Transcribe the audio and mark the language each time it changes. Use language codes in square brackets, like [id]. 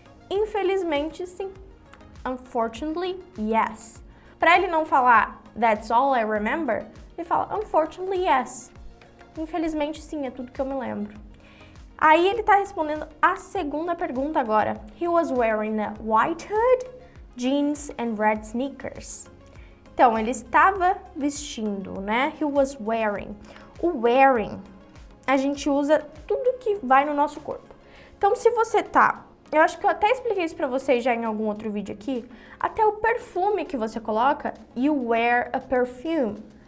[pt] infelizmente, sim. [en] Unfortunately, yes. [pt] Para ele não falar [en] that's all I remember, [pt] ele fala [en] unfortunately, yes. [pt] Infelizmente, sim, é tudo que eu me lembro. Aí ele tá respondendo a segunda pergunta agora. [en] He was wearing a white hood, jeans and red sneakers. [pt] Então, ele estava vestindo, né? [en] He was wearing. [pt] O wearing, a gente usa tudo que vai no nosso corpo. Então, se você tá... Eu acho que eu até expliquei isso pra vocês já em algum outro vídeo aqui. Até o perfume que você coloca, [en] you wear a perfume.